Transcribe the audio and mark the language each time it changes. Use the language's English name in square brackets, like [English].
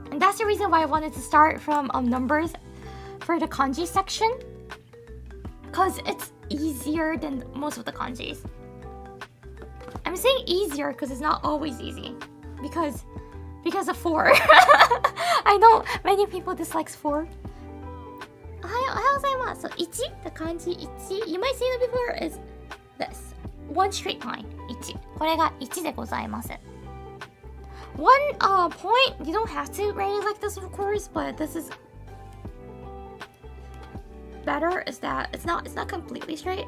[English] And that's the reason why I wanted to start from numbers for the kanji section. Because it's easier than most of the kanjis. I'm saying easier because it's not always easy. Because of 4. I know many people dislikes 4. [Japanese] おはようございます。 [English] So 1, the kanji 1. You might see it before is this. One straight line. 1. [Japanese] これが1でございます。 [English] One point, you don't have to write it like this of course, but this is better is that it's not completely straight.